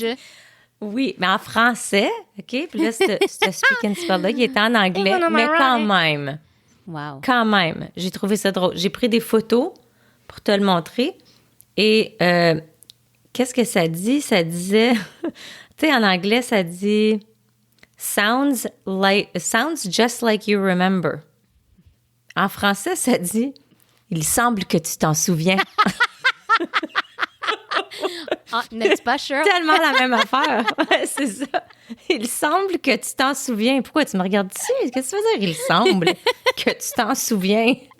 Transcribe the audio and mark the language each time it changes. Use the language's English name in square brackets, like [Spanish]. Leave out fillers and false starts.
[French] donc. Oui, mais en français, OK? Puis là, ce speak and spell-là, il était en anglais, mais quand même. Wow. Quand même, j'ai trouvé ça drôle. J'ai pris des photos pour te le montrer. Et qu'est-ce que ça dit? Ça disait... tu sais, en anglais, ça dit... [English] Sounds just like you remember. [French] En français, ça dit... Il semble que tu t'en souviens. Ah, n'es-tu pas sûr? Tellement la même affaire. Ouais, c'est ça. Il semble que tu t'en souviens. Pourquoi tu me regardes dessus? Qu'est-ce que ça veut dire? Il semble que tu t'en souviens.